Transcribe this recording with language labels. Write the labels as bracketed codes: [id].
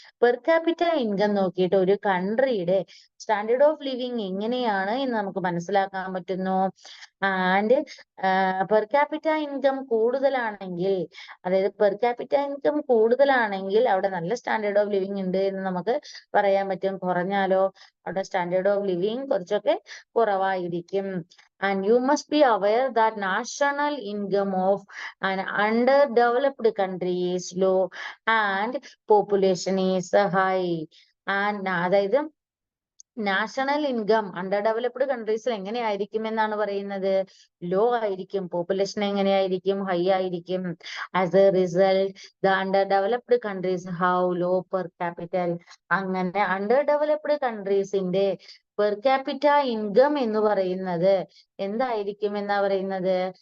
[ml] Per capita income നോക്കിയിട്ട് ഒരു കൺട്രിയുടെ standard of living എങ്ങനെയാണ് എന്ന് നമുക്ക് മനസ്സിലാക്കാൻ പറ്റുന്നു. ആൻഡ് പെർ ക്യാപിറ്റ ഇൻകം കൂടുതലാണെങ്കിൽ, അതായത് പെർ ക്യാപിറ്റ ഇൻകം കൂടുതലാണെങ്കിൽ അവിടെ നല്ല സ്റ്റാൻഡേർഡ് ഓഫ് ലിവിങ് ഉണ്ട് എന്ന് നമുക്ക് പറയാൻ പറ്റും. കുറഞ്ഞാലോ അവിടെ സ്റ്റാൻഡേർഡ് ഓഫ് ലിവിങ് കുറച്ചൊക്കെ കുറവായിരിക്കും. [en] And you must be aware that national income of an underdeveloped country is low and population is high. [ml] And അതായത് നാഷണൽ ഇൻകം അണ്ടർ ഡെവലപ്ഡ് കൺട്രീസിൽ എങ്ങനെയായിരിക്കും എന്നാണ് പറയുന്നത്? ലോ ആയിരിക്കും. പോപ്പുലേഷൻ എങ്ങനെയായിരിക്കും? ഹൈ ആയിരിക്കും. [en] As a result the underdeveloped countries have low per capital. [ml] അങ്ങനെ under developed കൺട്രീസിന്റെ per capita income എന്ന് പറയുന്നത് എന്തായിരിക്കും എന്നാ പറയുന്നത്?